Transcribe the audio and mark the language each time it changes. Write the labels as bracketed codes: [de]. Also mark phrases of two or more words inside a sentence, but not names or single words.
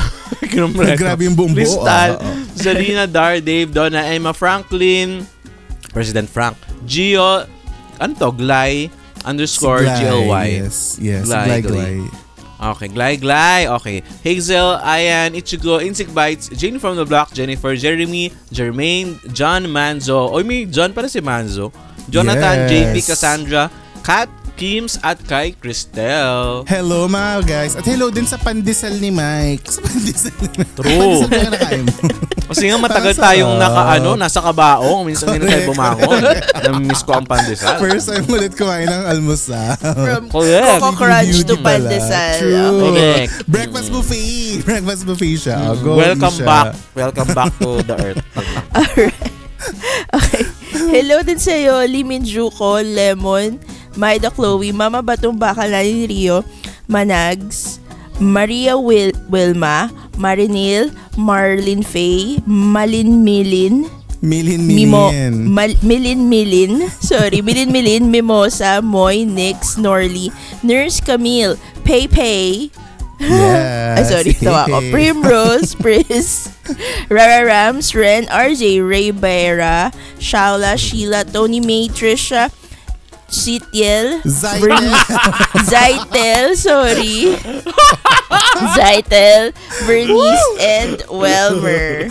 [tl] Grabe yung buong buo. Crystal, Zalina Dar, Dave, Donna, Emma, Franklin, President Frank, Gio, Glay, _GLY. Yes. Glay. Okay, Glay. Okay. Hazel, Ayan, Ichigo, Insect Bites, Jane from the Block, Jennifer, Jeremy, Jermaine, John Manzo. Oy, may John para si Manzo. Jonathan, JP, Cassandra, Kat, Kims at kay Cristel. Hello mga guys. At hello din sa pandesal ni Mike. Sa pandesal ni Mike. True. Pandesal na kinakain mo. Kasi nga matagal tayong nasa kabaong. Minsan hindi tayo bumangon. Namiss ko ang pandesal. [en] First time [tl] ulit kumain ng almusal. [en] From Correct. Coco Crunch to Beauty [tl] pala. pandesal. [en] True. Correct. Breakfast buffet. Breakfast buffet siya. Go, Welcome Isha. back. Welcome back to the earth. [tl] Alright. Okay. Hello din sa'yo, Limin Juko, Lemon, Maida Chloe, Mama Batong Bakal na ni Rio, Manags, Maria Wilma, Marinil, Marlin Faye, Malin Milin, Milin. Milin, Mimosa, Moy, Nix, Norly, Nurse Camille, Pei, Yes. tawa ko. Primrose, Pris, Rara Rams, Ren, RJ, Ray Beira, Shaula, Sheila, Tony May, Trisha, Sitiel, Zaitel, Bernice, and Welmer.